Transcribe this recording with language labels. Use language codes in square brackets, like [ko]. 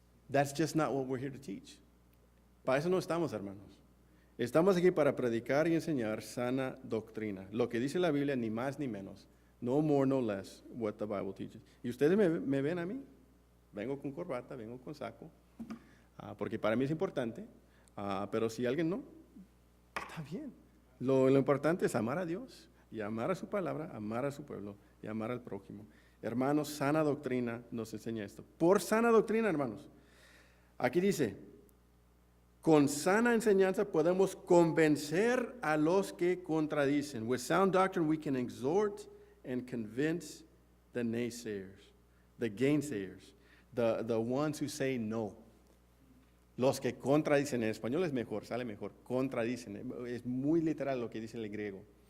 [en] That's just not what we're here to teach. [es] Para eso no estamos, hermanos. Estamos aquí para predicar y enseñar sana doctrina. Lo que dice la Biblia, ni más ni menos. [en] No more, no less, what the Bible teaches. [es] Y ustedes me ven a mí. Vengo con corbata, vengo con saco. Porque para mí es importante. Pero si alguien no, está bien. Lo importante es amar a Dios y amar a su palabra, amar a su pueblo y amar al prójimo. Hermanos, sana doctrina nos enseña esto. Por sana doctrina, hermanos. Aquí dice, con sana enseñanza podemos convencer a los que contradicen. [en] With sound doctrine we can exhort and convince the naysayers, the gainsayers, the ones who say no. [es] Los que contradicen, en español es mejor, sale mejor, contradicen. Es muy literal lo que dice el griego.